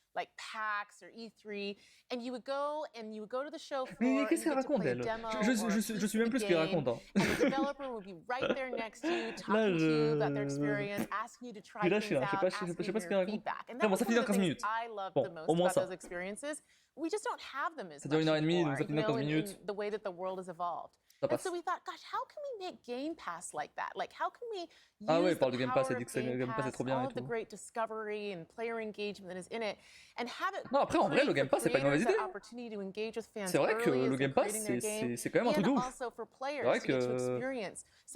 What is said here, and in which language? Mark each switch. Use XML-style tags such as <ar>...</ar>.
<en>Like PAX or E3, and you would go to the show floor.</en> <fr>Mais qu'est-ce qu'elle raconte elle? Je suis même plus ce qu'elle raconte. Hein.</fr> <en>And the developer would be right there next to you, talking to you about their experience, asking you to try things out, asking you for feedback. And</en> <fr>bon, ça finit dans 15 minutes. Bon, au moins ça.</fr> <en>We just don't have them as much anymore,</en> <fr>ça finit dans 15 minutes.</fr> <en>in the way that the world has evolved. And so we thought, gosh, how can we make Game Pass like that? Like, how can we use the power of Game Pass, all of the great discovery and player engagement that is in it, and have it</en> <fr>non, après, en vrai, le Game Pass, c'est pas une mauvaise idée. C'est vrai que le Game Pass, c'est quand même un truc de ouf. C'est vrai que</fr>